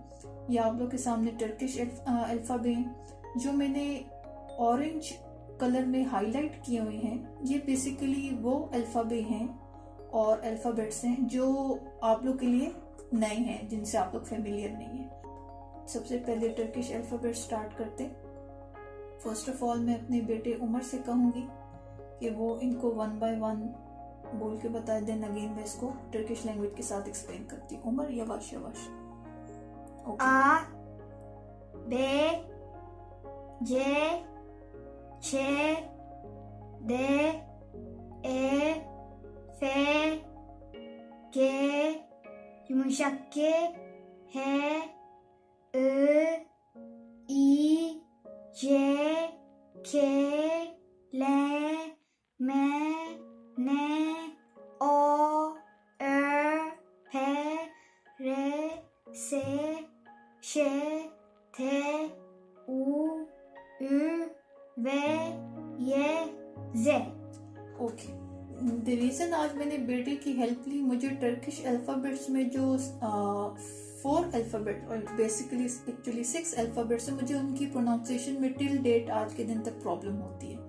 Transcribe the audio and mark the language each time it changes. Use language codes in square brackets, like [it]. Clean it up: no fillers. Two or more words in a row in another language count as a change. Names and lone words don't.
[hi] ये आप लोग के सामने [en] Turkish alphabe [hi] जो मैंने [en] orange color [hi] में हाईलाइट किए हुए हैं, ये बेसिकली वो अल्फ़ाबे हैं और अल्फ़ाबेट्स हैं जो आप लोग के लिए नए हैं, जिनसे आप लोग फेमिलियर नहीं हैं। सबसे पहले [en] Turkish alphabet start [hi] करते। [en] first of all [hi] मैं अपने बेटे उमर से कहूँगी कि वो इनको [en] 1 by 1 [hi] बोल के बता दें। अगेन मैं इसको [en] Turkish language [hi] के साथ एक्सप्लेन करती हूँ। [tr] उमर yavaş yavaş. A, B, C, Ç, D, E, F, G, yumuşak G, H, I, I, C, K, L, M, N, O, Ö, P, R, S, Ş, T, U, Ü, V, Y, Z। [en] okay, the reason [hi] आज मैंने बेटे की हेल्प ली, मुझे [en] Turkish alphabets [hi] में जो 4 अल्फ़ाबेट और [en] basically actually 6 alphabets [hi] है, मुझे उनकी प्रोनाउंसिएशन में [en] till date [hi] आज के दिन तक प्रॉब्लम होती है।